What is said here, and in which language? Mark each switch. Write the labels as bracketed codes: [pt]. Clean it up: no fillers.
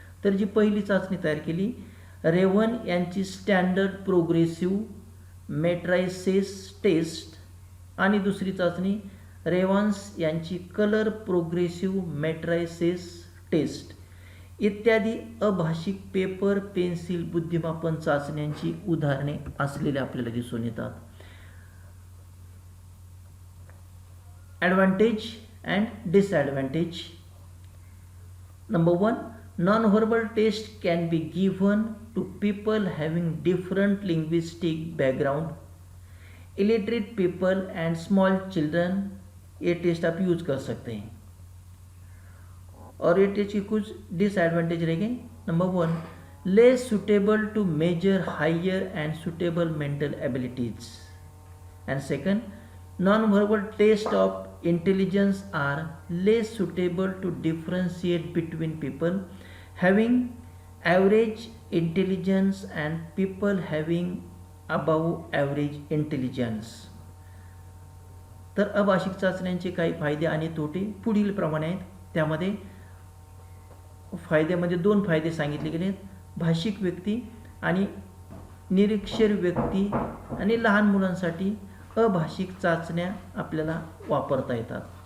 [mr] तर जी पहिली चाचणी तयार केली रेवन यांची स्टँडर्ड प्रोग्रेसिव्ह मेट्रायसेस टेस्ट आणि दुसरी चाचणी रेवन्स यांची कलर प्रोग्रेसिव्ह मेट्रायसेस टेस्ट इत्यादी अभाषिक पेपर पेन्सिल बुद्धिमापन चाचण्यांची उदाहरणे असलेले आपल्याला दिसून येतात. [en] Advantage and disadvantage. Number 1, non-verbal test can be given to people having different linguistic background, illiterate people and small children, [hi] ये टेस्ट आप यूज कर सकते हैं। और ये टेस्ट की कुछ डिसएडवांटेज रहेंगे। [en] Number 1, less suitable to measure higher and suitable mental abilities, and second, non-verbal test of intelligence are less suitable to differentiate between people having average intelligence and people having above average intelligence. [mr] तर अभाषिक चाचण्यांचे काही फायदे आणि तोटे पुढील प्रमाणे आहेत। त्यामध्ये फायद्यामध्ये 2 फायदे सांगितले गेले आहेत, भाषिक व्यक्ती आणि निरक्षर व्यक्ती आणि लहान मुलांसाठी अभाषिक चाचण्या आपल्याला वापरता येतात।